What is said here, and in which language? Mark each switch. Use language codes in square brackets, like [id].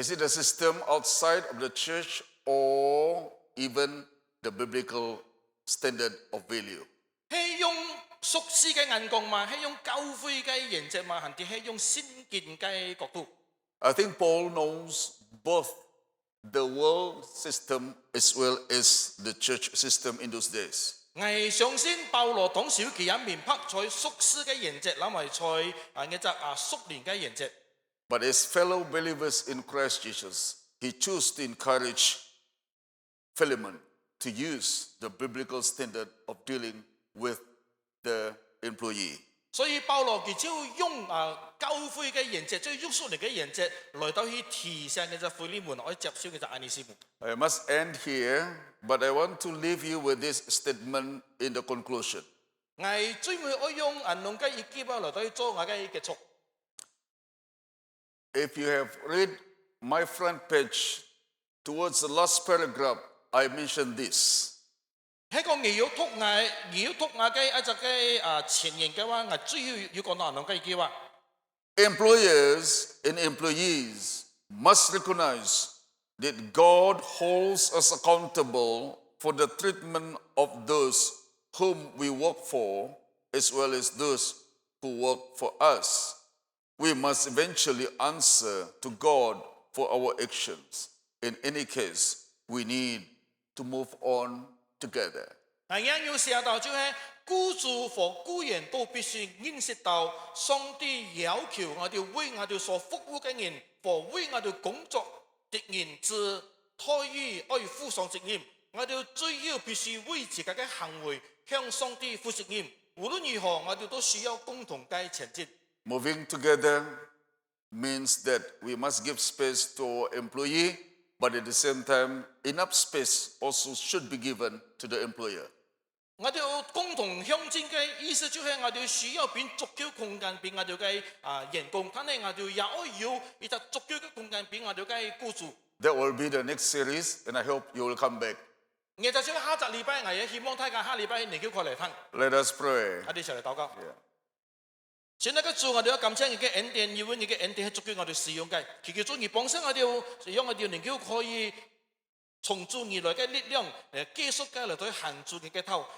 [en] Is it a system outside of the church or even the biblical standard of value? [yue] 係用屬世嘅眼光嘛，係用教會嘅原則嘛，還係用先見嘅角度？ [en] I think Paul knows both the world system as well as the church system in those days. [yue] 我相信保羅當時佢也明白在屬世嘅原則，諗埋在一隻屬靈嘅原則。 [en] But as fellow believers in Christ Jesus, he chose to encourage Philemon to use the biblical standard of dealing with the employee. [yue] 所以保羅佢就用教會嘅原則，即係用屬靈嘅原則來到去提醒嘅隻腓利門，可以接受嘅隻安尼斯姆。 [en] I must end here, but I want to leave you with this statement in the conclusion. [yue] 我最尾我用兩個意見來到去做我嘅結束。 [en] If you have read my front page, towards the last paragraph, I mentioned this. [yue] 喺個你要讀我嘅一隻嘅前言嘅話，我最要講到兩個意見話。 [en] Employers and employees must recognize that God holds us accountable for the treatment of those whom we work for, as well as those who work for us. We must eventually answer to God for our actions. In any case, we need to move on together. [yue] 係要寫到就係僱主和僱員都必須認識到上帝要求我哋為我哋所服務嘅人和為我哋工作的人之待遇可以負上責任。我哋最要必須為自己嘅行為向上帝負責任。無論如何，我哋都需要共同嘅前進。 [en] Moving together means that we must give space to our employee, but at the same time, enough space also should be given to the employer. [yue] 我哋要共同向前嘅意思就係我哋需要變足夠空間俾我哋嘅員工，但係我哋也要一個足夠嘅空間俾我哋嘅僱主。 [en] That will be the next series, and I hope you will come back. [yue] 我就想下集禮拜，我也希望大家下禮拜能夠過嚟聽， [en] Let us pray. [yue] 我哋一齊嚟禱告。 [en] Yeah. [yue] 現在嘅主，我哋要感謝你嘅恩典，因為你嘅恩典係足夠我哋使用嘅。祈求主你幫助我哋，讓我哋能夠可以從主而來嘅力量，繼續嘅嚟到行主嘅頭。